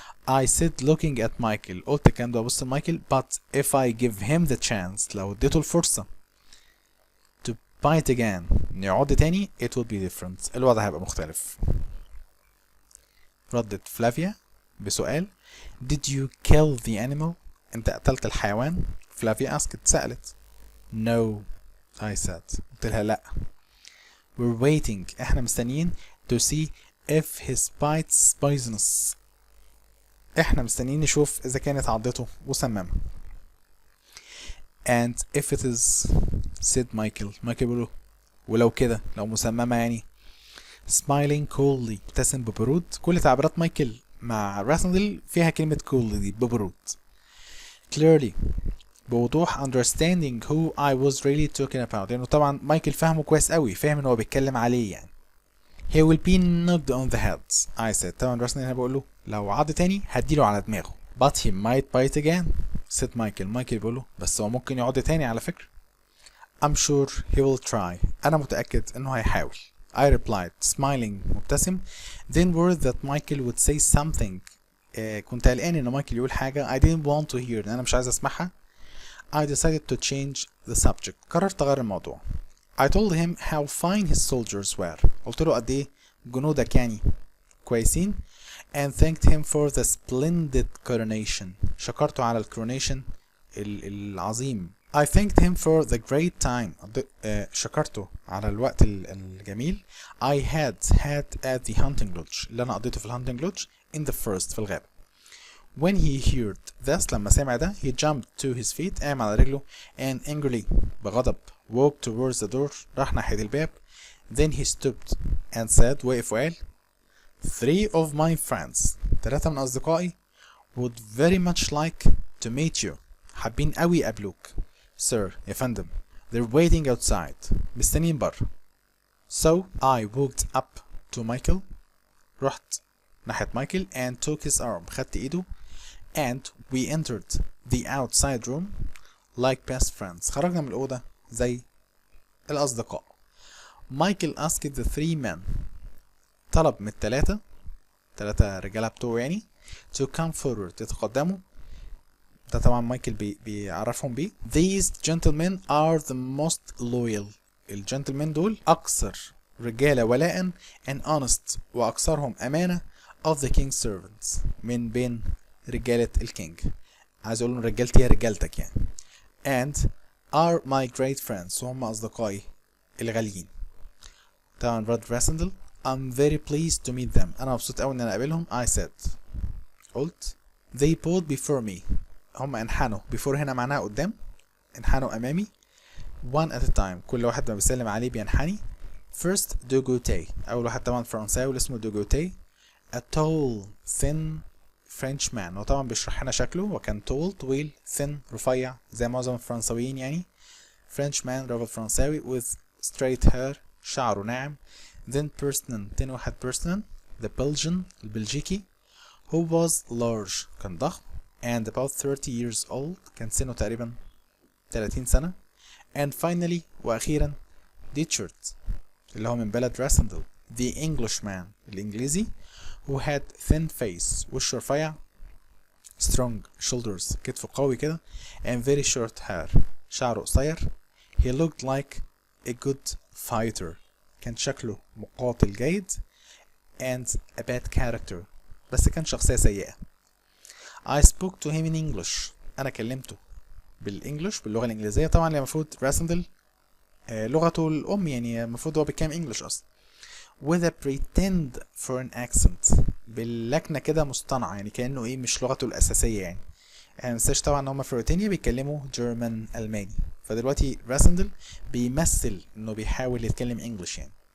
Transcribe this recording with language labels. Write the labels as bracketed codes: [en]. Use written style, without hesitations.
[en] I said looking at Michael. [ar] قلت الكلام ده ببص لمايكل. But if I give him the chance. لو اديته الفرصة [en] to bite again. [ar] إنه يعض تاني. [en] It will be different. [ar] الوضع هيبقى مختلف. ردت فلافيا بسؤال [en] Did you kill the animal? [ar] أنت قتلت الحيوان؟ فلافيا asked. [en] سألت. No. I said. [ar] قلت لها لا. [en] We're waiting. [ar] احنا مستنيين [en] to see if his bite's poisonous. [ar] احنا مستنيين نشوف إذا كانت عضته مسممة. [en] And if it is said Michael. [ar] مايكل بيقول ولو كده لو مسممة يعني. [en] Smiling coldly. [ar] ابتسم ببرود. كل تعبيرات مايكل مع راسندل فيها كلمة coldly دي ببرود. [en] Clearly. بوضوح understanding who I was really talking about. [ar] لأنه طبعا مايكل فهمه كويس قوي. فاهم إن هو بيتكلم عليه يعني. [en] He will be knocked on the head. I said. [ar] طبعا راسندل هنا بقول له لو عض تاني هديله على دماغه. [en] But he might bite again. said Michael. [ar] مايكل بيقول له بس هو ممكن يعض تاني على فكرة. [en] I'm sure he will try. [ar] أنا متأكد إنه هيحاول. [en] I replied smiling مبتسم. Then worried that Michael would say something. [ar] كنت قلقان ان مايكل يقول حاجة [en] I didn't want to hear. [ar] انا مش عايز اسمعها. [en] I decided to change the subject. [ar] قررت اغير الموضوع. [en] I told him how fine his soldiers were. [ar] قلت له قد ايه جنودك يعني كويسين. [en] And thanked him for the splendid coronation. [ar] شكرته على الكورونيشن العظيم. [en] I thanked him for the great time. [ar] شكرته على الوقت الجميل. [en] I had at the hunting lodge. [ar] اللي أنا قضيته في الهانتنج lodge in the first في الغابة. [en] When he heard this [ar] لما سمع ده [en] he jumped to his feet [ar] قام على رجله [en] and angrily بغضب walked towards the door [ar] راح ناحية الباب. [en] Then he stooped and said [ar] وقف وقال [en] 3 of my friends [ar] 3 من أصدقائي [en] would very much like to meet you. [ar] حابين قوي يقابلوك. Sir يا فندم. [en] They're waiting outside. [ar] مستنيين بره. [en] So I walked up to Michael. [ar] رحت ناحية مايكل [en] and took his arm. [ar] خدت ايده [en] and we entered the outside room like best friends. [ar] خرجنا من الأوضة زي الأصدقاء. [en] Michael asked the 3 men. [ar] طلب من الثلاثة رجالة بتوعه يعني [en] to come forward [ar] يتقدموا. ده طبعا مايكل بيعرفهم بيه. [en] These gentlemen are the most loyal. [ar] الجنتلمان دول أكثر رجالة ولاء [en] and honest [ar] وأكثرهم أمانة [en] of the king's servants. [ar] من بين رجالة الكينج. عايز أقول لهم رجالتي هي رجالتك يعني. [en] And are my great friends. [ar] وهم أصدقائي الغاليين. طبعا براد راسندل. [en] I'm very pleased to meet them. [ar] أنا مبسوط أوي إن أنا أقابلهم. [en] I said. قلت. They bowed before me. [ar] هم انحنوا. before هنا معناها قدام. انحنوا أمامي. [en] one at a time. [ar] كل واحد ما بيسلم عليه بينحني. [en] First Dugoute. [ar] أول واحد طبعا فرنساوي اسمه Dugoute. [en] A tall thin French man. [ar] وطبعا بيشرح هنا شكله. وكان tall طويل thin رفيع زي معظم الفرنساويين يعني. [en] French man [ar] راجل فرنساوي [en] with straight hair [ar] شعره ناعم. [en] Then Persnan. [ar] تاني واحد Persnan the Belgian البلجيكي [en] who was large [ar] كان ضخم [en] and about 30 years old [ar] كان سنه تقريبا 30 سنة. [en] And finally وأخيرا Ditchard [ar] اللي هو من بلد راسندل [en] the Englishman الإنجليزي who had thin face [ar] وشه رفيع [en] strong shoulders [ar] كتفه قوي كده [en] and very short hair [ar] شعره قصير. [en] He looked like a good fighter [ar] كان شكله مقاتل جيد [en] and a bad character [ar] بس كان شخصية سيئة. [en] I spoke to him in English. [ar] أنا كلمته بالإنجلش باللغة الإنجليزية طبعا اللي المفروض راسندل لغته الأم يعني المفروض هو بيتكلم إنجلش أصلا. [en] with a pretend foreign accent [ar] باللكنة كده مصطنعة يعني كأنه إيه مش لغته الأساسية يعني. منساش طبعا إن هما في روتينيا بيتكلموا جيرمان ألماني. فدلوقتي راسندل بيمثل إنه بيحاول يتكلم إنجلش يعني.